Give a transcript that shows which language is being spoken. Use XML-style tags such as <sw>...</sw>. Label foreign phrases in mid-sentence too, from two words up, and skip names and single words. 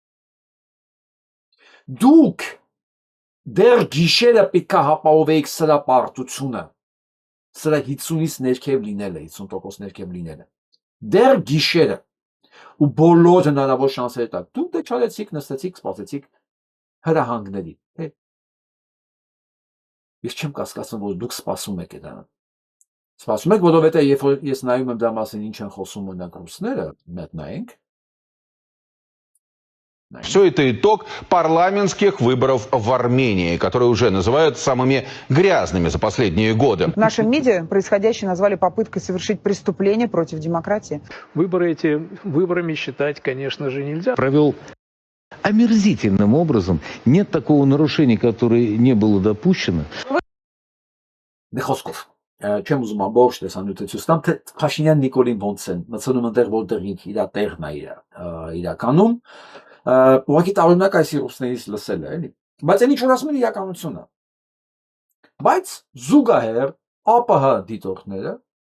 <hy>Դուք դեռ գիշերը պետք է հապավեիք սրա պարտությունը, սրա 50-ից ներքև լինելը, 50% ներքև լինելը, դեռ գիշերը, ու բոլոր հնարավոր շանսերը տակ, դուք դե չարեցիք, նստեցիք, սպասեցիք հրահանգների, ես չեմ կասկածում, որ դուք սպասում եք դա, սպասում եք, որովհետև երբ որ ես նայում եմ դրա մասին ինչ են խոսում օրինակ ռուսները, մեկ նայենք,</hy> <ru>Все это итог парламентских выборов в Армении, которые уже называют самыми грязными за последние годы. В нашем МИДе происходящее назвали попыткой совершить преступление против демократии. Выборы эти выборами считать, конечно же, нельзя. Провел омерзительным образом. Нет такого нарушения, которое не было допущено.</ru> <hy>Նեխոսկով, չեմ ուզում ամբողջ տեսանյութը տամ, թե Փաշինյան Նիկոլին ոնց են, մտցնում այնտեղ, որտեղ իր տեղն է իրականում, ուղղակի տարօրինակ այս ռուսներից լսել է, էլի։ Բայց այն ինչ որ ասում են իրականությունը։ Բայց զուգահեռ ԱՊՀ դիտորդները</hy>